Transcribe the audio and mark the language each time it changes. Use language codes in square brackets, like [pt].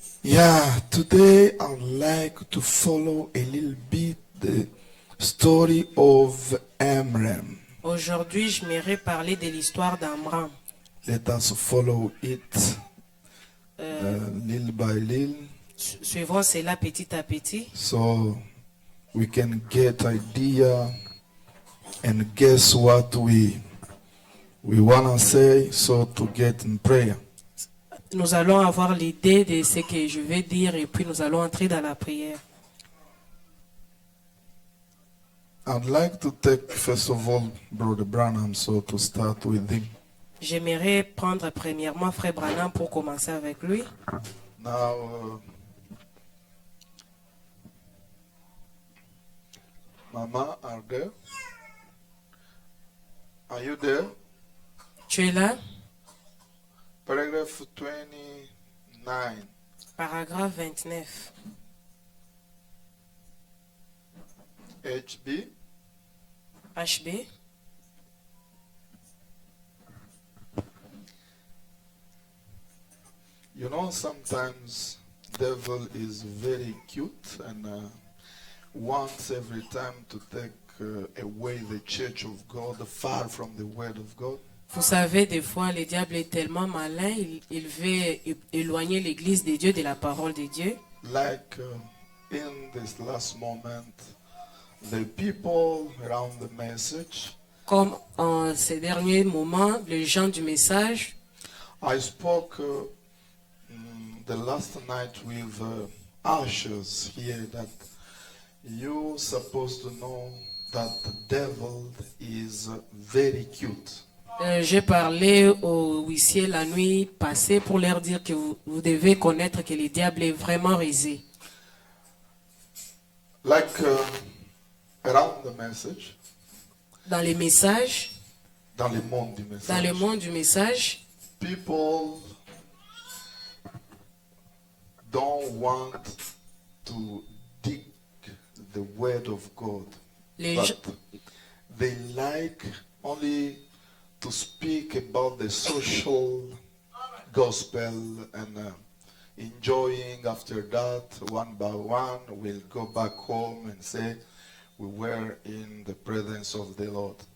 [en] Yeah, today I'd like to follow a little bit the story of Amram. [fr] Aujourd'hui, j'aimerais parler de l'histoire d'Amram. [en] Let us follow it little by little [fr] Suivons cela petit à petit [en] so we can get idea and guess what we want to say so to get in prayer. [fr] nous allons avoir l'idée de ce que je vais dire et puis nous allons entrer dans la prière. [en] I'd like to take first of all Brother Branham so to start with him. [fr] J'aimerais prendre premièrement Frère Branham pour commencer avec lui. [en] Now, Mama, are there? Are you there? [fr] Tu es là? [en] Paragraph 29. [fr] Paragraphe 29. HB. HB. [en] You know, sometimes devil is very cute and wants every time to take away the church of God, far from the word of God. [fr] Vous savez, des fois, le diable est tellement malin, il veut éloigner l'église de Dieu de la parole de Dieu. [en] Like in this last moment, the people around the message, [fr] Comme en ces derniers moments, les gens du message, [en] I spoke the last night with ushers here that you're supposed to know that the devil is very cute. [fr] j'ai parlé aux huissiers la nuit passée pour leur dire que vous devez connaître que le diable est vraiment rusé. [en] Like around the message, [fr] Dans les messages, dans le monde du message, dans le monde du message, [en] people don't want to dig the word of God, [fr] les [en] but [fr] gens, [en] they like only to speak about the social gospel and enjoying after that one by one we'll go back home and say we were in the presence of the Lord.